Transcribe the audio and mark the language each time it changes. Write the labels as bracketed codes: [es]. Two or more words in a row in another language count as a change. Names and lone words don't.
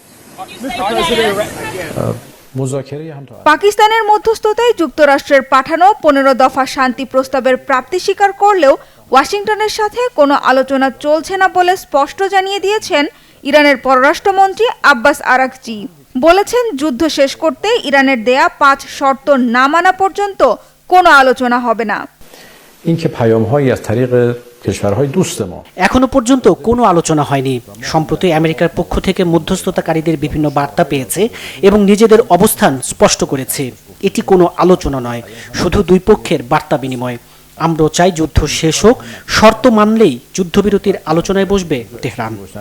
[bn] পাকিস্তানের মধ্যস্থতায় যুক্তরাষ্ট্রের পাঠানো 15 দফা শান্তি প্রস্তাবের প্রাপ্তি স্বীকার করলেও ওয়াশিংটনের সাথে কোনো আলোচনা চলছে না বলে স্পষ্ট জানিয়ে দিয়েছেন ইরানের পররাষ্ট্রমন্ত্রী আব্বাস আরাগচি। বলেছেন, যুদ্ধ শেষ করতে ইরানের দেয়া 5 শর্ত না মানা পর্যন্ত কোনো আলোচনা হবে না। [fa] اینکه پیام‌هایی از طریق کشورهای دوست ما [bn] এখনো পর্যন্ত কোনো আলোচনা হয়নি। সম্প্রতি আমেরিকার পক্ষ থেকে মধ্যস্থতাকারীদের বিভিন্ন বার্তা পেয়েছে এবং নিজেদের অবস্থান স্পষ্ট করেছে। এটি কোনো আলোচনা নয়, শুধু দুই পক্ষের বার্তা বিনিময়। আমরা চাই যুদ্ধ শেষ হোক, শর্ত মানলেই যুদ্ধবিরতির আলোচনায় বসবে তেহরান।